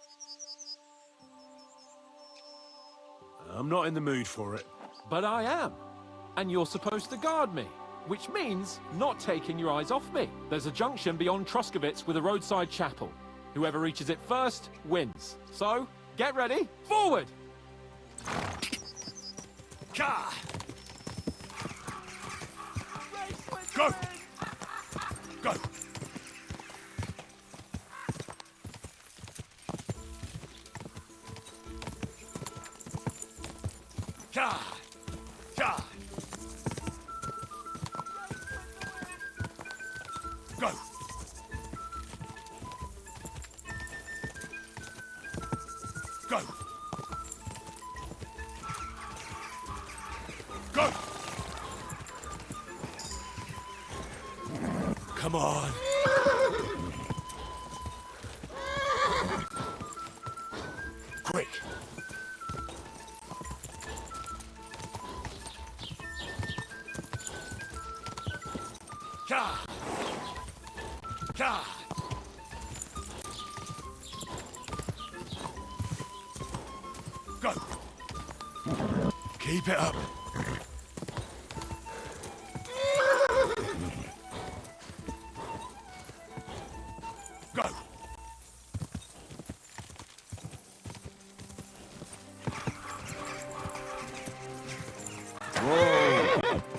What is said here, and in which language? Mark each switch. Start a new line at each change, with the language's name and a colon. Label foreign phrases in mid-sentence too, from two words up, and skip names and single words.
English: I'm not in the mood for it. But I am. And you're supposed to guard me. Which means not taking your eyes off me. There's a junction beyond Troskovitz with a roadside chapel. Whoever reaches it first, wins. So, get ready, forward! Ka! Go! Go! Ka! Ka! Go! Go! Go! Come on! Quick! Ka! Ka! Go! Keep it up! Go! Whoa!